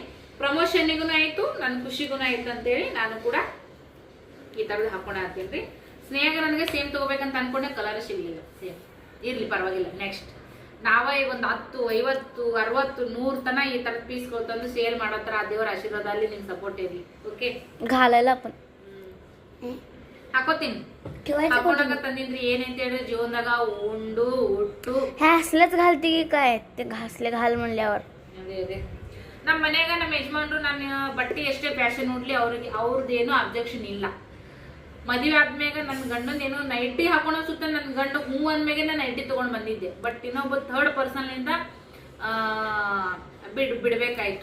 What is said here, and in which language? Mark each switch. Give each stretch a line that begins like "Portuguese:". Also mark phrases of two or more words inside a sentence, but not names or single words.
Kannada: ಪ್ರಮೋಷನ್ನಿಗೂ ಆಯ್ತು, ನನ್ನ ಖುಷಿಗೂ ಆಯ್ತು ಅಂತೇಳಿ ನಾನು ಕೂಡ ಈ ಥರದ್ದು ಹಾಕೊಂಡು ಹಾಕ್ತೀನಿ ರೀ. ಸ್ನೇಹ ನನಗೆ ಸೇಮ್ ತಗೋಬೇಕಂತ ಅನ್ಕೊಂಡೆ, ಕಲರ್ ಸಿಗ್ಲಿಲ್ಲ. ಸೇಮ್ ಇರ್ಲಿ ಪರವಾಗಿಲ್ಲ, ನೆಕ್ಸ್ಟ್ ನಾವೇ ಒಂದು 10, 50, 60, 100 ತನ ಈ ಥರದ ಪೀಸ್ಗಳು ತಂದು ಸೇಲ್ ಮಾಡೋ ಥರ ದೇವರ ಆಶೀರ್ವಾದ ಅಲ್ಲಿ ನಿಮ್ ಸಪೋರ್ಟ್ ಇರಲಿ. ಓಕೆ,
Marathi: घालायला पण
Kannada: ಹಾಕೋತೀನಿ. ಹಾಕೊಂಡಾಗ ತಂದಿನ್ರಿ ಏನಂತ ಹೇಳಿದ್ರೆ ಜೀವನದಾಗ ಉಂಡು ಉಟ್ಟು
Marathi: हे असलंच घालते की काय ते घासले घाल म्हणल्यावर.
Kannada: ಅದೇ ನಮ್ಮ ಮನ್ಯಾಗ ನಮ್ಮ ಯಜಮಾನ್ರು ನಾನು ಬಟ್ಟೆ ಎಷ್ಟೇ ಫ್ಯಾಷನ್ ಉಡ್ಲಿ ಅವ್ರದ್ದೇನು ಅಬ್ಜೆಕ್ಷನ್ ಇಲ್ಲ. ಮದುವೆ ಆದ್ಮ್ಯಾಗ ನನ್ನ ಗಂಡನ ಏನೋ ನೈಟಿ ಹಾಕೋಣ ಸುತ್ತ ನನ್ನ ಗಂಡ ಹೂ ಅಂದ್ಮೇಲೆ ನಾನು ನೈಟಿ ತಗೊಂಡ್ ಬಂದಿದ್ದೆ. ಬಟ್ ಇನ್ನೊಬ್ಬ 3rd ಪರ್ಸನ್ನಿಂದ ಬಿಡ್ಬೇಕಾಯ್ತು.